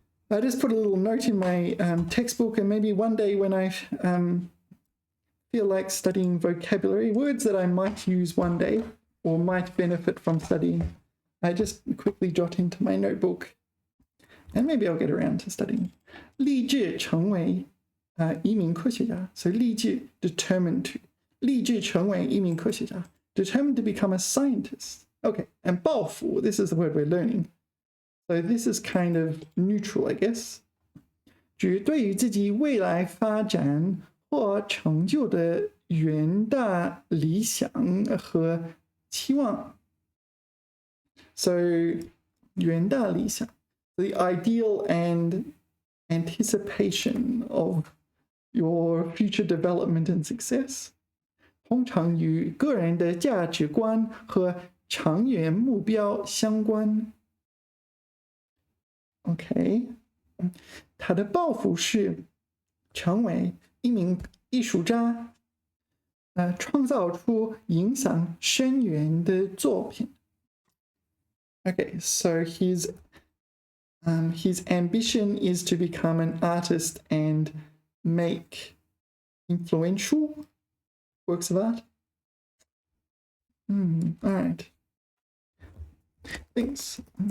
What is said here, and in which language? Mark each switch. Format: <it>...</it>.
<en>I just put a little note in my textbook, and maybe one day when I feel like studying vocabulary, words that I might use one day or might benefit from studying, I just quickly jot into my notebook, and maybe I'll get around to studying.</en> <zh>立志成为一名科学家.</zh> <en>So 立志 determined to.</en> <zh>立志成为一名科学家.</zh> <en>Determined to become a scientist. Okay, and 抱负, this is the word we're learning. So this is kind of neutral, I guess.</en> <zh>指对于自己未来发展或成就的远大理想和期望.</zh> <en>So 远大理想, the ideal and anticipation of your future development and success.</en> <zh>通常与个人的价值观和长远目标相关。 OK， 他的抱负是成为一名艺术家，创造出影响深远的作品。</zh> <en>Okay, so his ambition is to become an artist and make influential works of art. All right. Thanks.</en>